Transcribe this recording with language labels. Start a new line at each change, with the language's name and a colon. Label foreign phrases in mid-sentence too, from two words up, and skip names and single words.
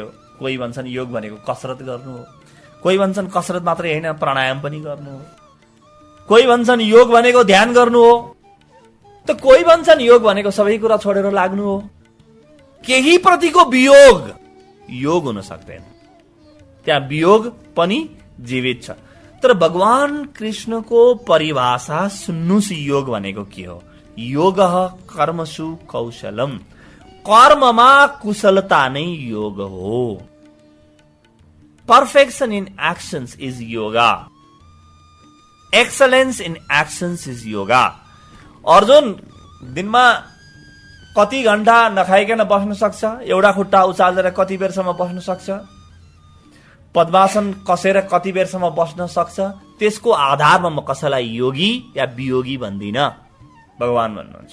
Nepali: कोही भन्छन् योग भनेको कसरत गर्नु हो, कोही भन्छन् कसरत मात्रै होइन प्राणायाम पनि गर्नु हो, कोही भन्छन् योग भनेको ध्यान गर्नु हो, त कोही भन्छन् योग भनेको सबै कुरा छोडेर लाग्नु हो। केही प्रतिको वियोग योग हुन सक्दैन, त्यहाँ वियोग पनि जीवित छ। तर भगवान कृष्णको परिभाषा सुन्नुस्, योग भनेको के हो?
Sanskrit: योगः कर्मसु कौशलम।
Nepali: कर्ममा कुशलता नै योग हो।
English: Perfection in actions is yoga, excellence in actions is yoga.
Nepali: अर्जुन दिनमा कति घण्टा नखाइकन बस्न सक्छ? एउटा खुट्टा उचालेर कति बेरसम्म बस्न सक्छ? पद्मासन कसेर कति बेरसम्म बस्न सक्छ? त्यसको आधारमा म कसैलाई योगी या वियोगी भन्दिन, भगवान भन्नुहुन्छ।